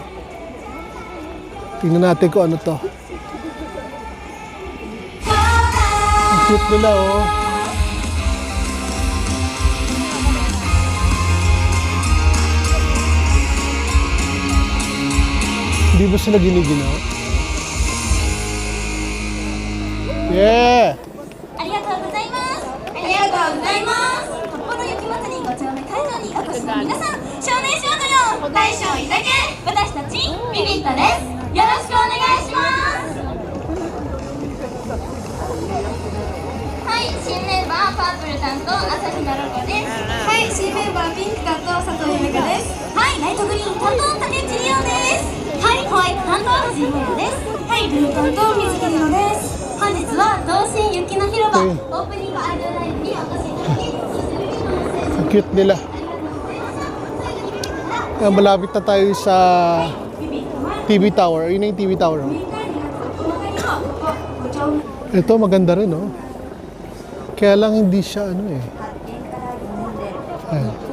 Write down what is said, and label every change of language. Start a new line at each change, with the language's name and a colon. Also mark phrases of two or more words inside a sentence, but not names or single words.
Filipino: Tingnan natin kung ano to. Ang cute nila, oh. Hindi ba sila giniginaw? Yeah!
Japanese: ありがとうございます。ありがとうございます。札幌雪まつり5丁目会場にお越しの皆さん、少年少女よ、大将いたけ、私たちビビットです。よろしくお願いします。はい、新メンバーパープル担当朝日奈々子です。はい、新メンバーピンク担当佐藤由美香です。はい、ライトグリーン担当竹内里央です。はい、ホワイト担当藤井萌です。はい、ブルー担当水木里乃です。本日は同心雪の広場オープニングアイドルライブにお越しいただき、そしてビビットのステージ
Filipino: Ang cute nila. Malapit na tayo sa TV Tower. Yun na yung TV Tower. Oh. Ito maganda rin, oh. Kaya lang hindi siya ano eh. Ayan.